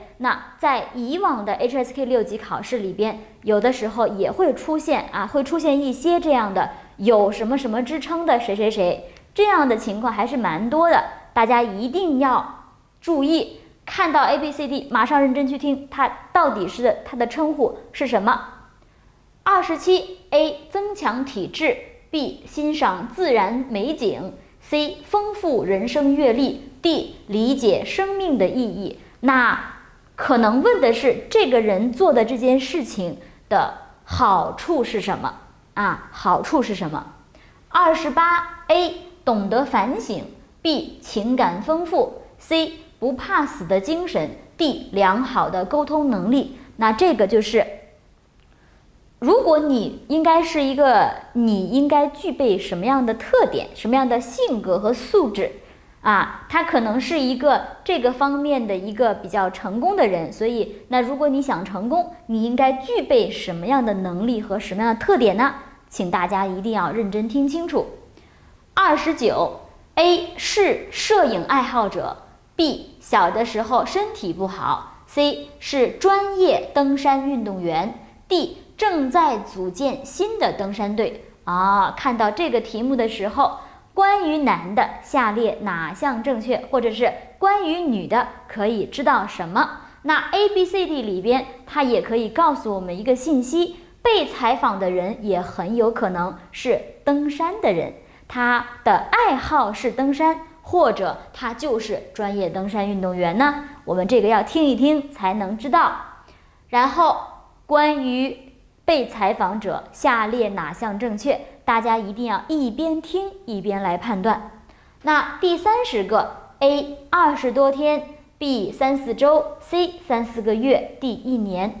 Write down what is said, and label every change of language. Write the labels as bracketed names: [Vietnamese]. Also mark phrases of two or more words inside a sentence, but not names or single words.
[Chinese] 那在以往的 HSK 6級考試裡邊，有的時候也會出現會出現一些這樣的有什麼什麼之稱的誰誰誰，這樣的情況還是蠻多的。大家一定要注意，看到 ABCD 馬上認真去聽，它到底是它的稱呼是什麼。27 A 增強體質， B 欣賞自然美景， C 豐富人生閱歷， D 理解生命的意義。那可能問的是這個人做的這件事情的好處是什麼啊？好處是什麼？28A 懂得反省 ，B 情感豐富 ，C 不怕死的精神 ，D 良好的溝通能力。那这个就是，如果你应该具備什麼樣的特點、什麼樣的性格和素質啊？他可能是一個這個方面的一個比較成功的人，所以那如果你想成功，你應該具備什麼樣的能力和什麼樣的特點呢？請大家一定要認真聽清楚。29A 是攝影愛好者 ，B 小的時候身體不好 ，C 是專業登山運動員 ，D 正在組建新的登山隊。看到這個題目的時候，關於男的下列哪項正確，或者是關於女的可以知道什麼？那 A、B、C、D 裡邊，它也可以告訴我們一個信息。被採訪的人也很有可能是登山的人，他的愛好是登山，或者他就是專業登山運動員呢？我們這個要聽一聽才能知道。然後關於被採訪者下列哪項正確，大家一定要一邊聽一邊來判斷。那第30個 A 20多天 B 3-4週 C 3-4個月 D 1年。